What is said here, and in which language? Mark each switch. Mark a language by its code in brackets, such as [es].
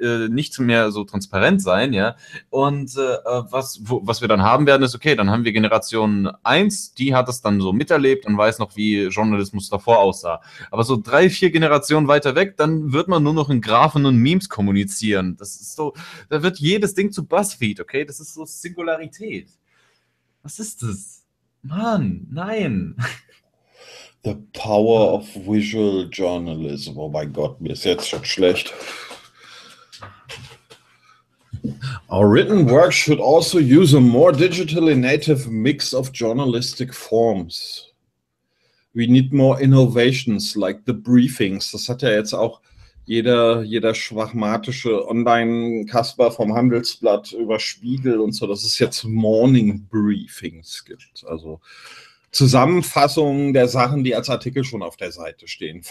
[de] nicht mehr so transparent sein, ja, und was wir dann haben werden, ist, okay, dann haben wir Generation 1, die hat das dann so miterlebt und weiß noch, wie Journalismus davor aussah, aber so 3-4 Generationen weiter weg, dann wird man nur noch in Graphen und Memes kommunizieren, das ist so, da wird jedes Ding zu Buzzfeed, okay, das ist so Singularität, was ist das? Mann, nein! [en] The power of visual journalism. [de] Oh mein Gott, mir ist jetzt schon schlecht. [en] Our written work should also use a more digitally native mix of journalistic forms. We need more innovations like the briefings. [de] Das hat ja jetzt auch jeder schwachmatische Online-Kasper vom Handelsblatt über Spiegel und so, dass es jetzt Morning Briefings gibt. Also Zusammenfassung der Sachen, die als Artikel schon auf der Seite stehen.